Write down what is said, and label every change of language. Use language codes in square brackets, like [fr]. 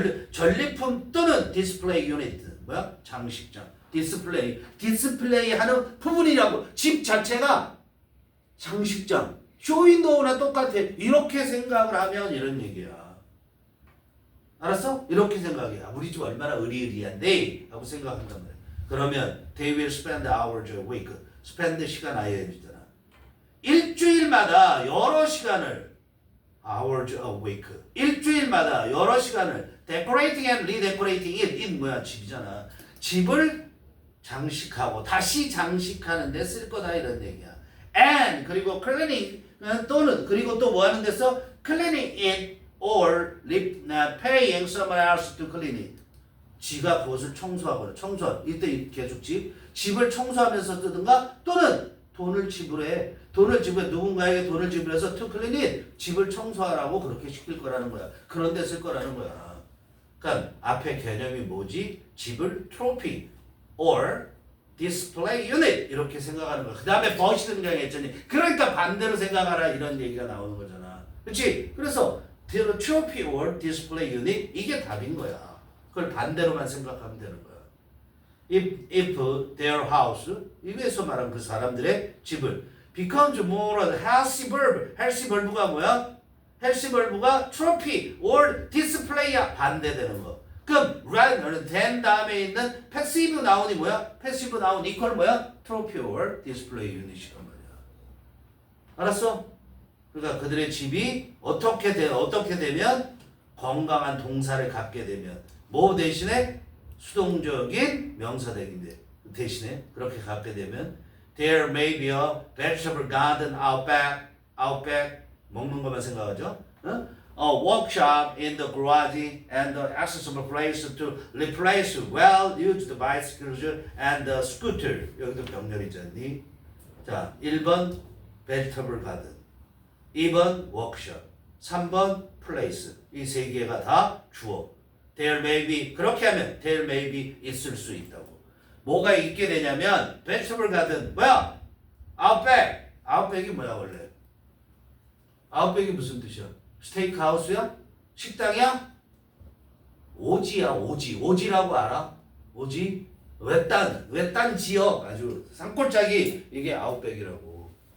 [ko] 전리품 또는 디스플레이 유닛, 뭐야? 장식장. 디스플레이 하는 부분이라고. 집 자체가 장식장. 쇼윈도우나 똑같아. 이렇게 생각을 하면 이런 얘기야. 알았어? 이렇게 생각해. 우리 집 얼마나 의리의리한데? 하고 생각한단 말이야. [en] 그러면 they will spend hours a week. [ko] spend 시간 ING잖아. 일주일마다 여러 시간을 [en] hours a week. [ko] 일주일마다 여러 시간을 [en] decorating and redecorating it. [ko] 뭐야? 집이잖아. 집을 장식하고 다시 장식하는 데 쓸 거다 이런 얘기야. [en] and 그리고 cleaning [ko] 또는 그리고 또 뭐 하는 데서 [en] cleaning it or paying someone else to clean it. [ko] 지가 그것을 청소하거나 이때 계속 집을 청소하면서 쓰든가 또는 돈을 지불해 누군가에게 돈을 지불해서 [en] to clean it [ko] 집을 청소하라고 그렇게 시킬 거라는 거야. 그런 데 쓸 거라는 거야. 그러니까 앞에 개념이 뭐지? 집을 [en] trophy or display unit [ko] 이렇게 생각하는 거야. 그 다음에 벗이 등장했더니 그러니까 반대로 생각하라 이런 얘기가 나오는 거잖아. 그렇지? 그래서 [en] trophy or display unit [ko] 이게 답인 거야. 그걸 반대로만 생각하면 되는 거야. [en] If their house [ko] 위에서 말한 그 사람들의 집을 [en] becomes more healthy verb [ko] 가 뭐야? [en] healthy verb가 trophy or display야 [ko] 반대되는 거. 그럼 [en] rather than [ko] 다음에 있는 [en] passive noun [ko] 이 뭐야? [en] passive noun equal [ko] 뭐야? [en] trophy or display unit이란 말이야. [ko] 알았어? 그러니까 그들의 집이 어떻게 되면 건강한 동사를 갖게 되면 뭐 대신에 수동적인 명사 대신에 그렇게 갖게 되면 [en] there may be a vegetable garden outback [ko] 먹는 것만 생각하죠? [en] A workshop in the garage and the accessible place to replace well-used bicycles and the scooter. [ko] 여기도 병렬이지 않니? 자, 1번 vegetable garden, 2번 workshop, 3번 place. 이 세 개가 다 주어. [en] There may be [ko] 그렇게 하면 [en] there may be [ko] 있을 수 있다고. 뭐가 있게 되냐면 vegetable garden 뭐야? outback이 뭐야 원래? outback이 무슨 뜻이야? 스테이크 하우스야? 식당이야? 오지라고 알아? 오지? 외딴 지역 아주 산골짜기 이게 아웃백이라고.